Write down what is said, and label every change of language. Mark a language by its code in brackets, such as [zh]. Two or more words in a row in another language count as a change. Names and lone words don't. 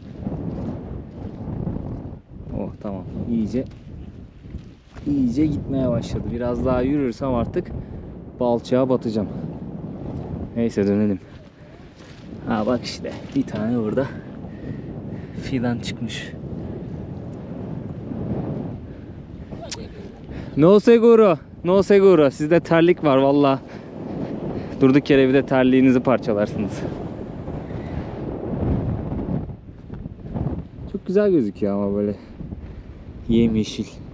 [tr] Oh tamam. İyice gitmeye başladı. Biraz daha yürürsem artık balçağa batacağım. Neyse dönelim. Ha bak işte bir tane burada fidan çıkmış. [es] No seguro. No seguro. [tr] Sizde terlik var valla. Durduk yere bir de terliğinizi parçalarsınız. Çok güzel gözüküyor ama böyle yemyeşil.